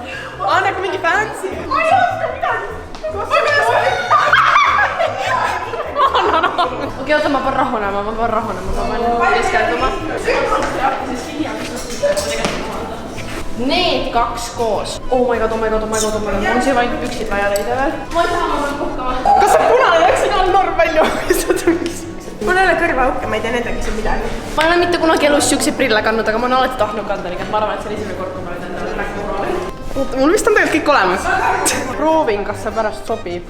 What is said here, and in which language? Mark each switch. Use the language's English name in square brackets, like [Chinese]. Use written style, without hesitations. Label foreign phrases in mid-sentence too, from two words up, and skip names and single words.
[Estonian] Nagu mingi fancy. Ma ei oska midagi. Okei, oota, ma pean rahunema, ma pean keskenduma. Need kaks koos. [English] Oh my god. [Estonian] Mul on see vaid püksid vaja leida veel. Ma ei taha, ma pean puhkama. Kas see punane läks siin all norm välja? Mul ei ole kõrvaauke, ma ei tea nendega siin midagi. Ma ei ole mitte kunagi elus siukseid prille kandnud, aga ma olen alati tahtnud kanda, nii et ma arvan, et see on esimene kord, kui ma olen endale rääkinud. Mul vist on tegelikult kõik olemas. Proovin, kas see pärast sobib.